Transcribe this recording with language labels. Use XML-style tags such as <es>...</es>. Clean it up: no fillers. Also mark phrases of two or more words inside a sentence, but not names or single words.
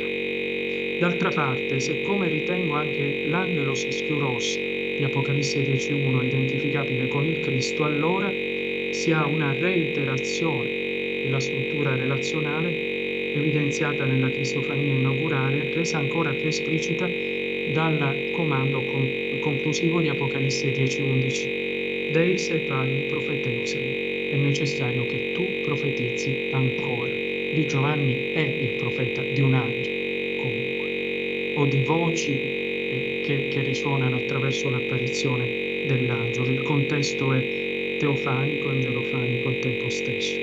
<it>D'altra parte, siccome ritengo anche l'</it> <el>ἄγγελος ἰσχυρός</el> <it>di Apocalisse 10.1 identificabile con il Cristo, allora si ha una reiterazione della struttura relazionale evidenziata nella cristofania inaugurale, resa ancora più esplicita dal comando conclusivo di Apocalisse 10.11.</it> <el>δεῖ σε πάλιν προφητεῦσαι,</el> <it>è necessario che tu profetizzi ancora. Lì Giovanni è il profeta di un angelo, comunque, o di voci che risuonano attraverso l'apparizione dell'angelo. Il contesto è teofanico, angelofanico al tempo stesso.</it>